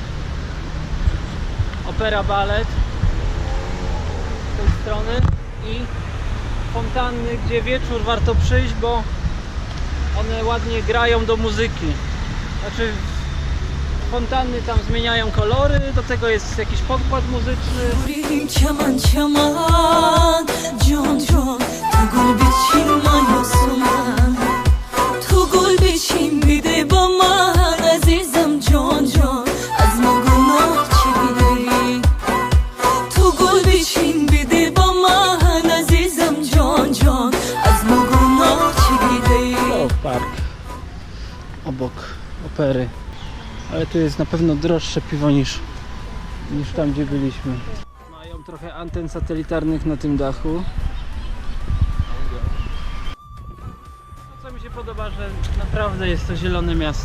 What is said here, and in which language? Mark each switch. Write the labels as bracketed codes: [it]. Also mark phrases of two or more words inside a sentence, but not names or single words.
[pl] Opera Balet z tej strony i fontanny, gdzie wieczór warto przyjść, bo one ładnie grają do muzyki. Znaczy fontanny tam zmieniają kolory, do tego jest jakiś podkład muzyczny. [fa] چمن چمن جان جان تو گل بچین مایوسو من تو گل بچین بیده با من عزیزم جان جان از ما گناه چی دیدی تو گل بچین بیده با من عزیزم جان جان از ما گناه چی دیدی [pl] O, park obok opery, ale tu jest na pewno droższe piwo niż tam, gdzie byliśmy. Mają trochę anten satelitarnych na tym dachu. Co mi się podoba, że naprawdę jest to zielone miasto